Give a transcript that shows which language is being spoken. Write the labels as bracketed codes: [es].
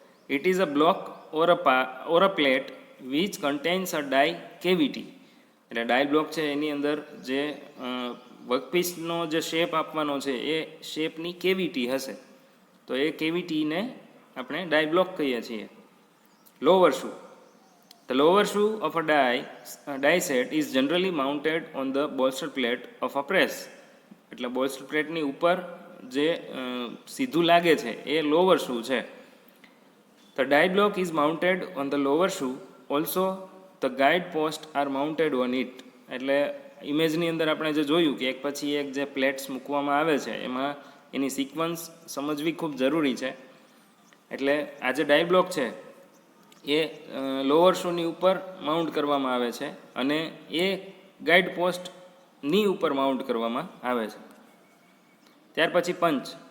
[en] It is a block or a plate which contains a die cavity. [gu] એટલે ડાય block છે એની અંદર જે વર્કપીસનો જે શેપ આપવાનો છે એ શેપની કેવિટી હશે, તો એ કેવિટીને આપણે ડાય બ્લોક કહીએ છીએ. [en] Lower shoe. The lower shoe of a die set is generally mounted on the bolster plate of a press. [gu] એટલે બોલ્સ્ટર પ્લેટની ઉપર જે સીધું લાગે છે એ લોવર શૂ છે. [en] The die block is mounted on the lower shoe. Also the guide posts are mounted on it. [gu] એટલે ઇમેજની અંદર આપણે જે જોયું કે એક પછી એક જે પ્લેટ્સ મૂકવામાં આવે છે એમાં એની સિક્વન્સ સમજવી ખૂબ જરૂરી છે. એટલે આ જે ડાય બ્લોક છે એ લોઅર શૂની ઉપર માઉન્ટ કરવામાં આવે છે અને એ ગાઈડ પોસ્ટની ઉપર માઉન્ટ કરવામાં આવે છે. ત્યાર પછી પંચ.